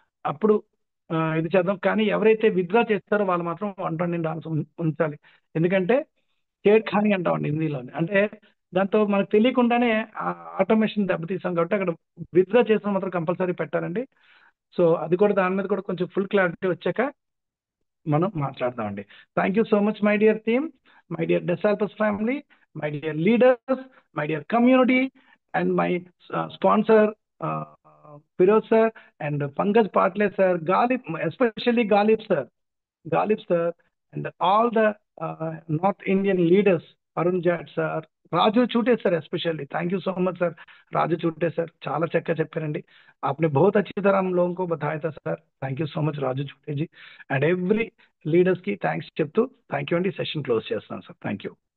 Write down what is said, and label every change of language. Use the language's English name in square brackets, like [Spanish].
[Telugu] అప్పుడు ఇది చేద్దాం. కానీ ఎవరైతే విత్డ్రా చేస్తారో వాళ్ళు మాత్రం $129 ఉంచాలి. ఎందుకంటే షేడ్ ఖానీ అంటామండి హిందీలోని. అంటే దాంతో మనకు తెలియకుండానే ఆటోమేషన్ దెబ్బతీసాం కాబట్టి అక్కడ విత్డ్రా చేసిన మాత్రం కంపల్సరీ పెట్టాలండి. సో అది కూడా దాని మీద కూడా కొంచెం ఫుల్ క్లారిటీ వచ్చాక మనం మాట్లాడదామండి. [English] Thank you so much my dear team, my dear desalpus family, my dear leaders, my dear community, and my sponsor Firoz sir and Pankaj Patle sir, Galib, especially Galib sir, and all the North Indian leaders, Arun Jat sir, Raju Chute sir especially. Thank you so much sir, Raju Chute sir, [Telugu] చాలా చక్కగా చెప్పారండి. [Hindi] आपने बहुत अच्छी तरह हम लोगों को बताया था sir. [English] Thank you so much Raju Chute ji and every leaders [Telugu] की థ్యాంక్స్ చెప్తూ థ్యాంక్ యూ అండి. సెషన్ క్లోజ్ చేస్తున్నాను సార్. Thank you.